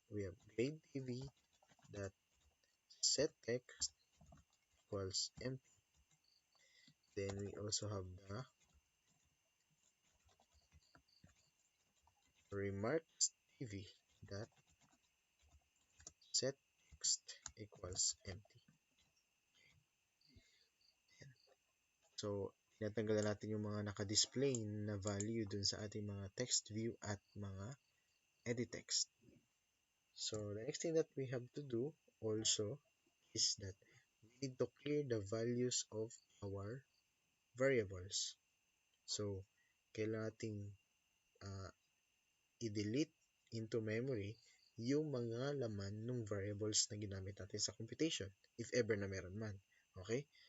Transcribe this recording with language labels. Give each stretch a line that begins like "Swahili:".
English: We have grade tv dot set text equals empty. Then we also have the remarks tv dot set text equals empty.
Filipino: So, tinatanggalan natin yung mga naka-display na value dun sa ating mga text view at mga edit text.
English: So, the next thing that we have to do also is that we need to clear the values of our variables.
Filipino: So, kailangan nating i-delete into memory yung mga laman ng variables na ginamit natin sa computation, if ever na meron man. Okay?